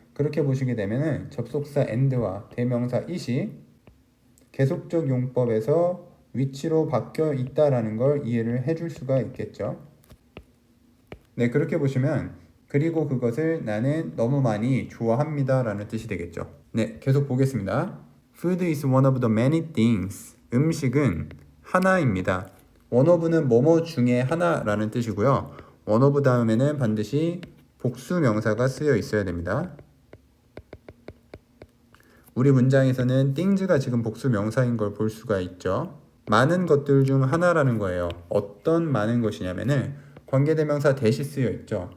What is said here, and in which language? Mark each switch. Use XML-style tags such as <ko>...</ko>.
<ko>그렇게 보시게 되면은 접속사 and와 대명사 it이 계속적 용법에서 위치로 바뀌어 있다라는 걸 이해를 해줄 수가 있겠죠. 네, 그렇게 보시면 그리고 그것을 나는 너무 많이 좋아합니다 라는 뜻이 되겠죠. 네, 계속 보겠습니다.</ko> <en>Food is one of the many things.</en> <ko>음식은 하나입니다. one of는 뭐뭐 중에 하나라는 뜻이고요. one of 다음에는 반드시 복수 명사가 쓰여 있어야 됩니다. 우리 문장에서는 things가 지금 복수 명사인 걸 볼 수가 있죠. 많은 것들 중 하나라는 거예요. 어떤 많은 것이냐면은 관계대명사 that이 쓰여 있죠.</ko>